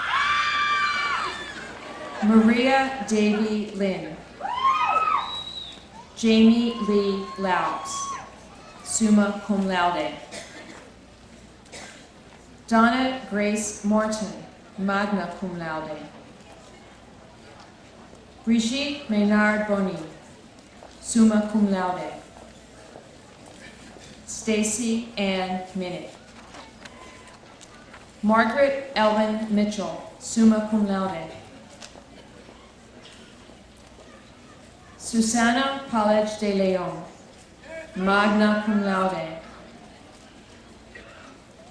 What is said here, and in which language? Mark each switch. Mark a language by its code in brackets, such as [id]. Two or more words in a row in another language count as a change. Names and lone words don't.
[en] Maria Davy Lynn, Jamie Lee Laus, [la] summa cum laude, [en] Donna Grace Martin, [la] magna cum laude, [en] Brigitte Maynard Boni, [la] summa cum laude, [en] Stacy Ann Minnick, Margaret Ellen Mitchell, [la] summa cum laude, [en] Susana Palage de Leon, [la] magna cum laude,